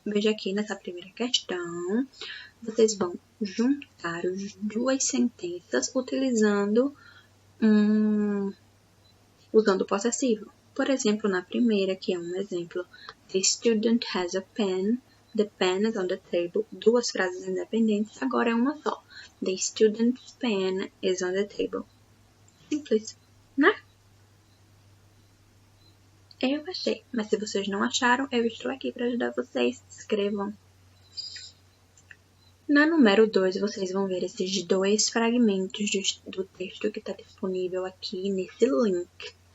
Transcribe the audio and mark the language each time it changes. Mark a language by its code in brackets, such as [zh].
[pt] Veja aqui nessa primeira questão, vocês vão juntar as duas sentenças utilizando o possessivo. Por exemplo, na primeira, que é um exemplo, [en] the student has a pen, the pen is on the table, [pt] duas frases independentes, agora é uma só. [en] The student's pen is on the table. [pt] Simples, né? Eu achei, mas se vocês não acharam, eu estou aqui para ajudar vocês. Escrevam. Na número 2, vocês vão ver esses dois fragmentos do texto que está disponível aqui nesse link.